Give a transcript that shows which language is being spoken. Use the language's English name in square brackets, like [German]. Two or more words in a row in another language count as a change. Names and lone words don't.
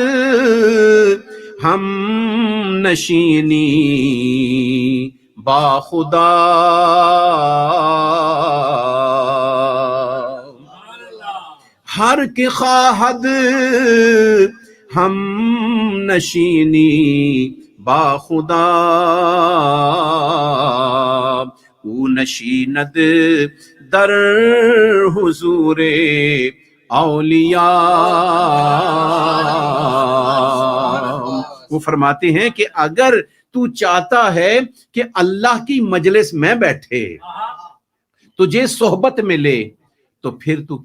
[Persian] ہم نشینی با خدا، ہر کے خواہد ہم نشینی با خدا، او نشیند در حضور اولیاء۔ [Urdu] وہ فرماتے ہیں کہ اگر تو چاہتا ہے کہ اللہ کی مجلس میں بیٹھے، تجھے صحبت ملے، تو پھر تو